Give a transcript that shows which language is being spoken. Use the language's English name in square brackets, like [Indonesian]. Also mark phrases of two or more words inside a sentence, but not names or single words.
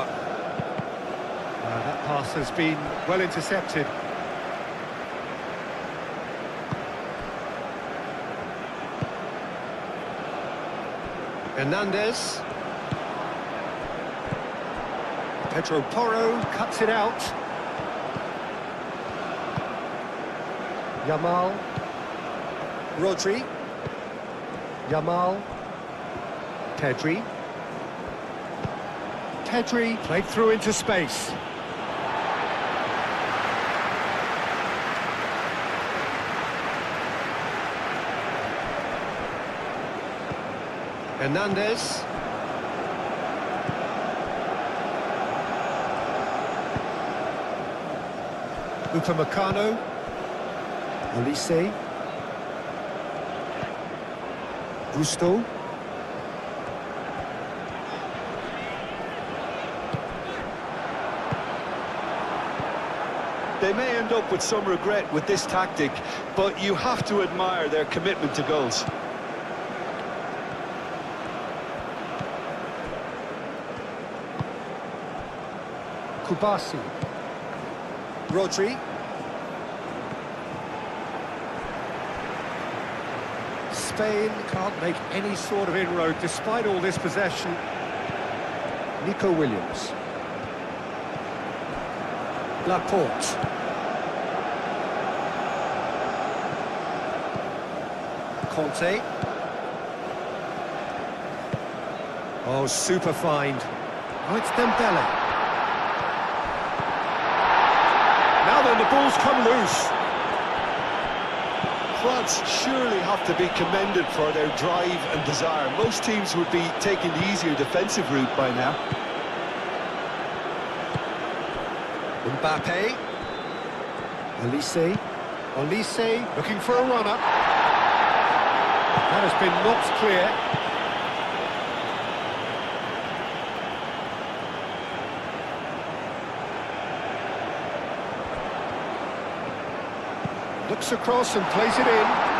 [English] That pass has been well intercepted. Hernandez. Pedro Porro cuts it out. Yamal. Rodri. Yamal. Pedri. Pedri played through into space. Hernandez. Upamecano. Olise. Gusto. They may end up with some regret with this tactic, but you have to admire their commitment to goals. Kubasi. Rodri. Spain can't make any sort of inroad despite all this possession. Nico Williams. Laporte. Conte. Oh, super find. Oh, it's Dembele. Now then, the ball's come loose. France surely have to be commended for their drive and desire. Most teams would be taking the easier defensive route by now. Mbappe. Olise. Olise looking for a runner. That has been knocked clear. Looks across and plays it in.